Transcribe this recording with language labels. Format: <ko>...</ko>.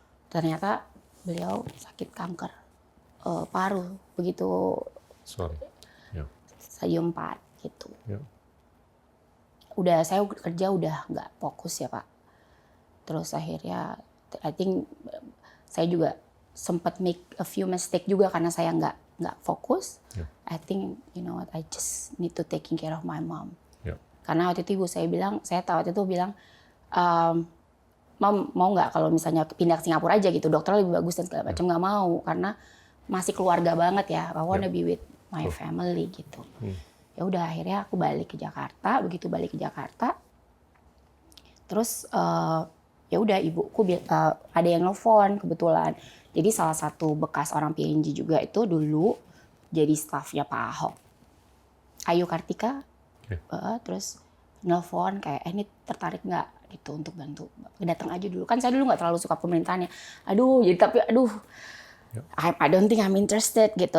<id>Ternyata beliau sakit kanker paru, begitu stadium 4 gitu. Udah saya kerja udah nggak fokus ya Pak. Terus akhirnya,</id> <en>I think</en> <id>saya juga sempat</id> <en>make a few mistake</en> <id>juga karena saya nggak fokus.</id> <en>I think, you know what, I just need to taking care of my mom.</en> <id>Karena waktu itu ibu saya bilang, saya tahu waktu itu bilang, Mom mau nggak kalau misalnya pindah ke Singapura aja gitu, dokter lebih bagus dan segala macam. Nggak mau, karena masih keluarga banget ya,</id> <en>I wanna be with my family</en> <id>gitu. Ya udah akhirnya aku balik ke Jakarta, begitu balik ke Jakarta, terus ya udah ibuku ada yang nelfon kebetulan. Jadi salah satu bekas orang P&G juga itu dulu jadi stafnya Pak Ahok. Ayu Kartika, terus nelfon kayak ini tertarik nggak gitu untuk bantu. Datang aja dulu. Kan saya dulu nggak terlalu suka pemerintahannya.</id> <en>I don't think I'm interested gitu.</en>